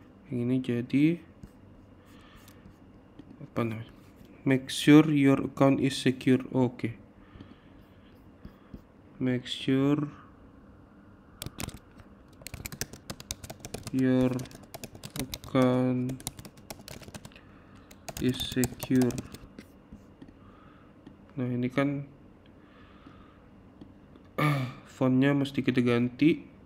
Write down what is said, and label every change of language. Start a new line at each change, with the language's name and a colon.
Indonesian: Yang ini jadi apa namanya?
English: Make sure your account is secure. Oke. Make sure your account is secure.
Indonesian: Nah, ini kan fontnya mesti kita ganti.